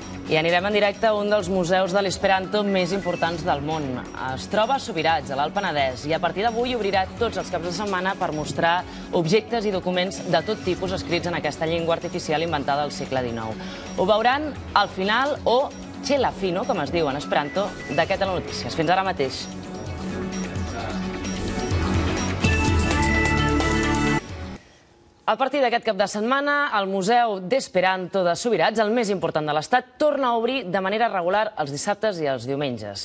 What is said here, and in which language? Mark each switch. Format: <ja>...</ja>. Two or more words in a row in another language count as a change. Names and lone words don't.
<ca>I anirem en directe a un dels museus de l'esperanto més importants del món. Es troba a Subirats, a l'Alt Penedès, i a partir d'avui obrirà tots els caps de setmana per mostrar objectes i documents de tot tipus escrits en aquesta llengua artificial inventada al segle XIX. Ho veuran al final, o</ca> <eo>"che la fino",</eo> <ca>com es diu en esperanto, d'aquest a la Notícies. Fins ara mateix. A partir d'aquest cap de setmana, el Museu d'Esperanto de Subirats, el més important de l'Estat, torna a obrir de manera regular els dissabtes i els diumenges.</ca>